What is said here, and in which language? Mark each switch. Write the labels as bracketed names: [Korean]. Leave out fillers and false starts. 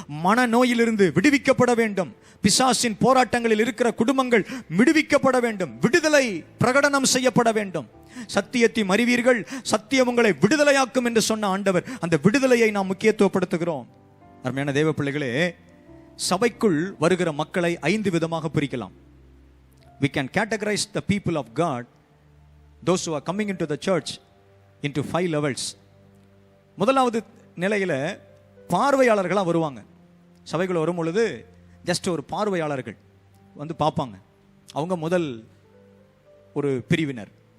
[Tamil] மன நோயிலிருந்து விடுவிக்கப்பட வேண்டும். பிசாசின் போராட்டங்களில் இருக்கிற குடும்பங்கள் விடுவிக்கப்பட வேண்டும். விடுதலை பிரகடனம் செய்யப்பட வேண்டும். சத்தியத்தை அறிவீர்கள், சத்தியம் உங்களை விடுதலையாக்கும் என்று சொன்ன ஆண்டவர், அந்த விடுதலையை நாம் முக்கியத்துவப்படுத்துகிறோம். அருமையான தேவ பிள்ளைகளே, சபைக்குள் வருகிற மக்களை 5 விதமாக பிரிக்கலாம். [English] We can categorize the people of God, those who are coming into the church, into 5 levels. [Tamil] முதலாவது நிலையில பார்வையாளர்களாக வருவாங்க. சபைக்குள்ள வரும் பொழுது ஜஸ்ட் ஒரு பார்வையாளர்கள் வந்து பார்ப்பாங்க. அவங்க முதல் ஒரு பிரிவினர்.